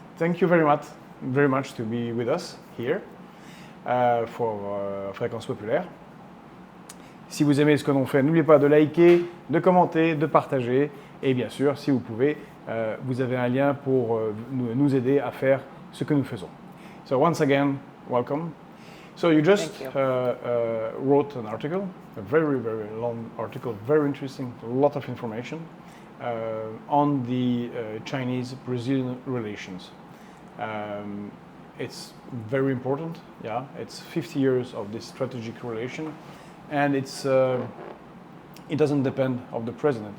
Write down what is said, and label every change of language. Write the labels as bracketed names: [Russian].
[English] Thank you very much to be with us here for Fréquence Populaire. [French] Si vous aimez ce que l'on fait, n'oubliez pas de liker, de commenter, de partager et bien sûr, si vous pouvez, vous avez un lien pour nous aider à faire ce que nous faisons. [English] So once again, welcome. So you just wrote an article, a very, very long article, very interesting, a lot of information on the Chinese-Brazilian relations. It's very important, yeah. It's 50 years of this strategic relation, and it doesn't depend on the president.